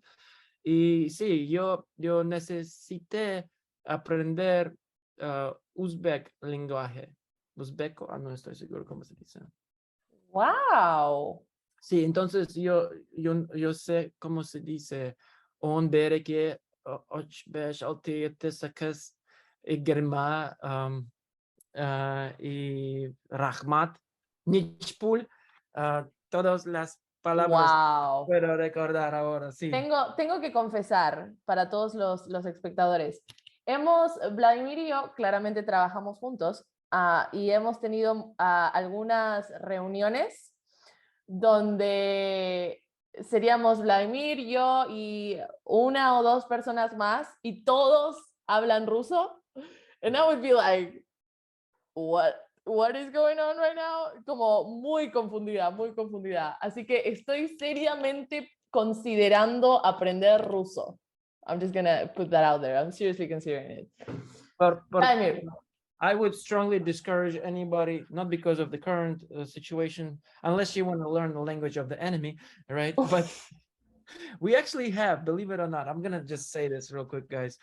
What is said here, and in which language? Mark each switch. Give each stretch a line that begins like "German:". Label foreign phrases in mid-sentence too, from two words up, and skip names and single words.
Spanish: Y sí, yo necesité aprender uzbek lenguaje. Uzbeco, no estoy seguro cómo se dice. Wow. Sí, entonces yo sé cómo se dice
Uzbek: on dereke beş altı yedi sekiz girma
Spanish: y
Uzbek: rahmat nichpul
Spanish: todas las palabras Wow. puedo recordar ahora, sí. Tengo que confesar para todos los espectadores. Vladimir y yo claramente trabajamos juntos y hemos tenido algunas reuniones donde seríamos Vladimir, yo y una o dos personas más y todos hablan ruso.
English: And I would be like, what is going on right now?
Spanish: Como muy confundida, muy confundida. Así que estoy seriamente considerando aprender ruso.
English: I'm just gonna put that out there. I'm seriously considering it. Vladimir. I would strongly discourage anybody, not because of the current situation, unless you want to learn the language of the enemy, right? But we actually have, believe it or not, I'm gonna just say this real quick, guys.